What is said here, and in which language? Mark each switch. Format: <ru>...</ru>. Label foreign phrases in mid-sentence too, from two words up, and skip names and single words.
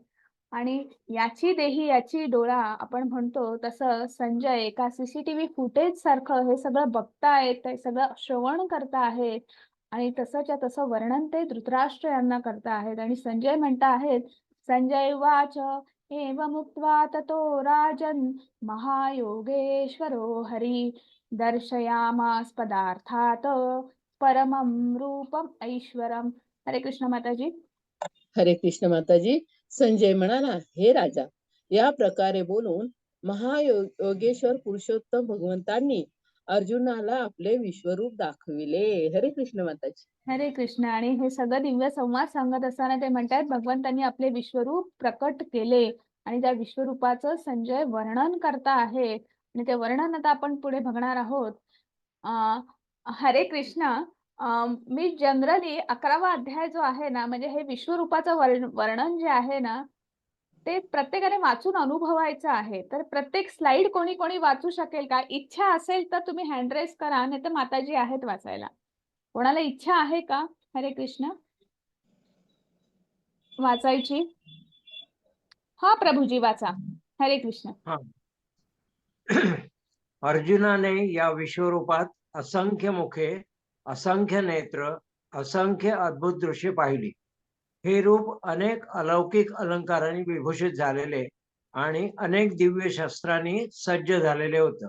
<mr>आणि याची देही याची डोळा आपण म्हणतो तसं संजय एका</mr> <en>CCTV footage</en> <mr>सारखं हे सगळं बघतायत, ते सगळं श्रवण करता आहेत. आणि तसंच्या तसं वर्णन ते धृतराष्ट्र यांना करता आहेत. आणि संजय म्हणता आहेत,</mr> <sa>संजय उवाच एवमुक्त्वा ततो राजन् महायोगेश्वरो हरी दर्शयामास पदार्थात परमं रूपम ऐश्वरम.</sa> <mr>हरे कृष्ण माताजी. हरे कृष्ण माताजी. संजय म्हणाला, हे राजा, या प्रकारे बोलून महायोगेश्वर पुरुषोत्तम भगवंतांनी अर्जुनाला आपले विश्वरूप दाखविले. हरे कृष्ण माताजी. हरे कृष्ण. आणि हे सगळं दिव्य संवाद सांगत असताना ते म्हणतात भगवंतांनी आपले विश्वरूप प्रकट केले आणि त्या विश्वरूपाचं संजय वर्णन करता आहे. आणि ते वर्णन आता आपण पुढे बघणार आहोत. हरे कृष्ण. मी जनरली 11वा अध्याय जो आहे ना, म्हणजे हे विश्वरूपाचं वर्णन जे आहे ना, ते प्रत्येकाने वाचून अनुभवायचं आहे. तर प्रत्येक स्लाइड कोणी कोणी वाचू शकेल का? इच्छा असेल तर तुम्ही</mr> <en>hand raise</en> <mr>करा, नाही तर माताजी आहेत वाचायला. कोणाला इच्छा आहे का? हरे कृष्ण वाचायची? हा प्रभूजी वाचा. हरे कृष्ण. हा. अर्जुनाने या विश्वरूपात असंख्य मुखे, असंख्य नेत्र, असंख्य अद्भुत दृश्ये पाहिली. हे रूप अनेक अलौकिक अलंकारांनी विभूषित झालेले आणि अनेक दिव्य शस्त्रांनी सज्ज झालेले होतं.</mr>